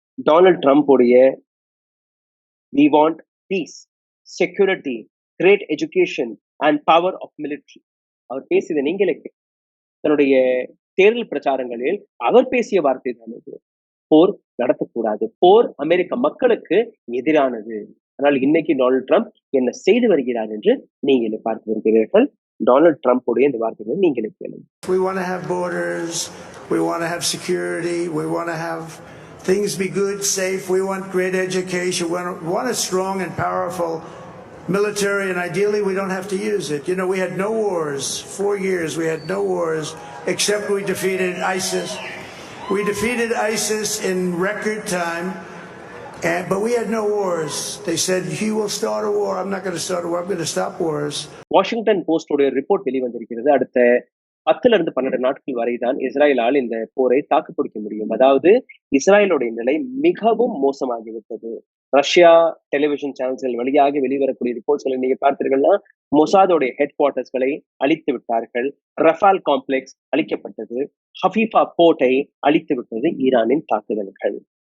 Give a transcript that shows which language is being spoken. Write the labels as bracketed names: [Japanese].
[Tamil] Donald Trump உடைய [English] "We want peace, security, great education and power of military" [Tamil] அவர் பேசியதை நீங்களே தன்னுடைய தேர்தல் பிரச்சாரங்களில் அவர் பேசிய வார்த்தை தான் இது. போர் நடத்தக்கூடாது, போர் அமெரிக்க மக்களுக்கு எதிரானது. ஆனால் இன்னைக்கு டொனால்ட் ட்ரம்ப் என்ன செய்து வருகிறார் என்று நீங்களே பார்த்து வருகிறீர்கள். டொனால்ட் ட்ரம்ப் உடைய இந்த வார்த்தைகளை நீங்களே கேளுங்க. [English] We want to have borders, we want to have security, we want to have things be good, safe, we want great education, we want a strong and powerful military, and ideally we don't have to use it. You know, we had no wars, 4 years we had no wars, except we defeated ISIS. We defeated ISIS in record time, but we had no wars. They said, he will start a war. I'm not going to start a war. I'm going to stop wars. [Tamil] Washington post உடைய report வெளிவந்திருக்கிறது. அடுத்த 10-12 நாட்கள் வரைதான் இஸ்ராயலால் இந்த போரை தாக்குப்பிடிக்க முடியும். அதாவது இஸ்ராயலுடைய நிலை மிகவும் மோசமாகிவிட்டது. Russia television சேனல்கள் வழியாக வெளிவரக்கூடிய ரிப்போர்ட்ஸ்களை நீங்க பார்த்தீர்கள்னா, மொசாதோடைய ஹெட் குவார்டர்ஸ்களை அழித்து விட்டார்கள், ரஃபால் காம்ப்ளெக்ஸ் அழிக்கப்பட்டது, ஹஃபீஃபா போர்ட்டை அழித்து விட்டது ஈரானின் தாக்குதல்கள்.